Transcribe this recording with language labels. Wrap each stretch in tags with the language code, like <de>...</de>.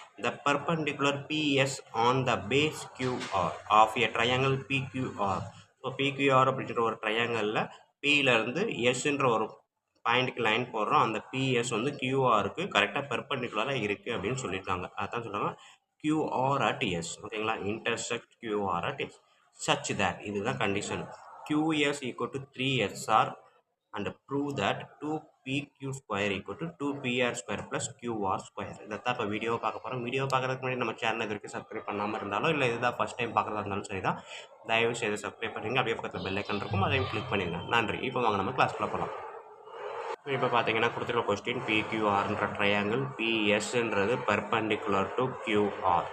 <en>The perpendicular PS on the base QR of a triangle PQR.</en> <ta>So PQR அப்படின்ற ஒரு ட்ரையாங்கிளில் பியிலேருந்து எஸ்ன்ற ஒரு பாயிண்ட்டுக்கு line போடுறோம். அந்த பிஎஸ் வந்து கியூஆருக்கு கரெக்டாக பெர்பண்டிகுலராக இருக்குது அப்படின்னு சொல்லியிருக்காங்க. அதான் சொல்கிறாங்க கியூஆர் அட் எஸ். ஓகேங்களா,</ta> <en>intersect QR at S such that,</en> <ta>இதுதான் condition,</ta> <en>QS equal to 3SR and prove that 2PQ square equal to 2PR square plus QR square.</en> <ta>இதைத்தான் இப்போ வீடியோ பார்க்க போகிறோம். வீடியோ பார்க்குறதுக்கு முன்னாடி நம்ம சேனல் இது வரைக்கும் சப்ஸ்கிரைப் பண்ணாமல் இருந்தாலும் இல்லை இதுதான் ஃபஸ்ட் டைம் பார்க்குறதா இருந்தாலும் சரி தான், தயவு செய்து சப்ஸ்கிரைப் பண்ணுங்க. அப்படியே பக்கத்தில் பெல் ஐக்கன் இருக்கும், அதையும் கிளிக் பண்ணிடுங்க. நன்றி. இப்போ வாங்க நம்ம கிளாஸ்க்குள்ள போகலாம். இப்போ பார்த்தீங்கன்னா கொடுத்துருக்க question பிக்யூஆர்ன்ற triangle பிஎஸ்ன்றது perpendicular to QR.</ta>